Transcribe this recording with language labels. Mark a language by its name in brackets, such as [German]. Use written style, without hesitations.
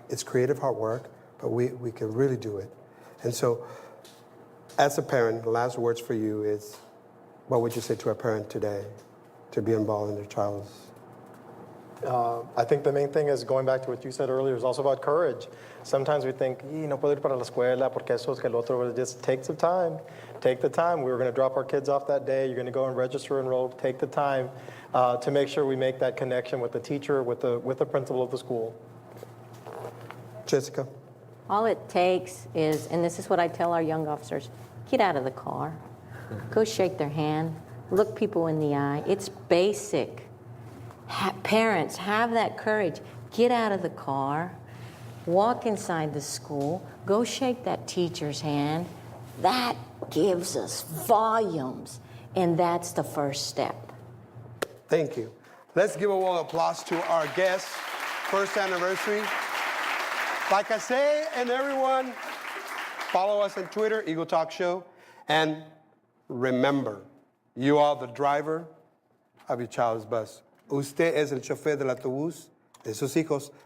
[English] It's creative hard work, but we can really do it. And so as a parent, the last words for you is, what would you say to a parent today to be involved in their child's? I think the main thing is, going back to what you said earlier, is also about courage. Sometimes we think, [Spanish] no puedo ir para la escuela porque eso es que el otro, [English] but just take some time. Take the time. We were going to drop our kids off that day. You're going to go and register, enroll. Take the time to make sure we make that connection with the teacher, with the principal of the school. Jessica? All it takes is, and this is what I tell our young officers, get out of the car, go shake their hand, look people in the eye. It's basic. Parents, have that courage. Get out of the car, walk inside the school, go shake that teacher's hand. That gives us volumes, and that's the first step. Thank you. Let's give a warm applause to our guest, first anniversary. Like I say, and everyone, follow us on Twitter, Eagle Talk Show, and remember, you are the driver of your child's bus. [Spanish] Usted es el chofer del autobús de sus hijos.